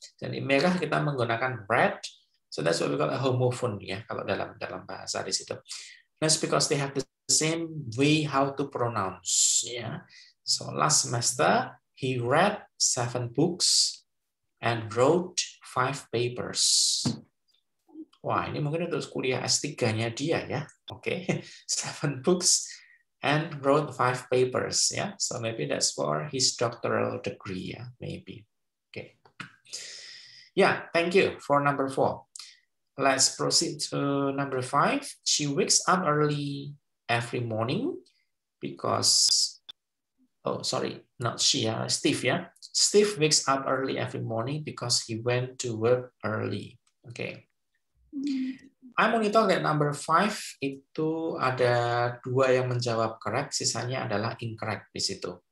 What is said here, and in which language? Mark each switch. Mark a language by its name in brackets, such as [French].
[Indonesian] Jadi merah kita menggunakan [English] red, so that's what we call a homophone, ya. [Indonesian] Kalau dalam bahasa di situ. [English] That's because they have the same way how to pronounce, ya. So last semester he read 7 books and wrote 5 papers. [Indonesian] Wah, ini mungkin untuk kuliah S3-nya dia ya. [English] Oke, 7 books and wrote 5 papers ya. So maybe that's for his doctoral degree ya, maybe. Okay. Yeah, thank you for number 4. Let's proceed to number 5. She wakes up early every morning because not she, Steve, yeah. Steve wakes up early every morning because he went to work early. Okay. I monitor that number 5 [Indonesian] itu ada 2 yang menjawab correct, sisanya adalah incorrect di situ.